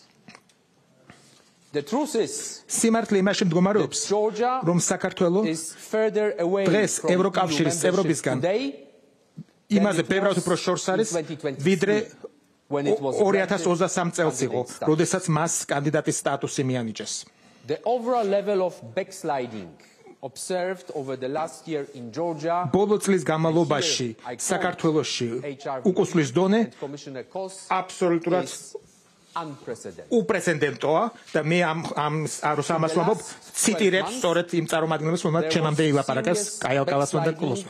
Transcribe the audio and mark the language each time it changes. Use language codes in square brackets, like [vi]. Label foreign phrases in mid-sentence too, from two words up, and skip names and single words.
[ka] სიმართლე იმაში მდგომარეობს, რომ საქართველო დღეს ევროკავშირის წევრობისგან იმაზე ბევრად უფრო შორს არის, ვიდრე 2023 წელს იყო, როდესაც მას კანდიდატის სტატუსი მიანიჭეს. [en] The overall level of backsliding observed over the last year in Georgia, [ka] ბოლო წლის განმავლობაში საქართველოში უკუსვლის დონე აბსოლუტურად უპრეცედენტოა და მე ამას ვამბობ, ციტირებს სწორედ იმ წარმომადგენლებს, რომელთაც ჩემამდე ილაპარაკეს კაიალკალასმა და კულოსმა.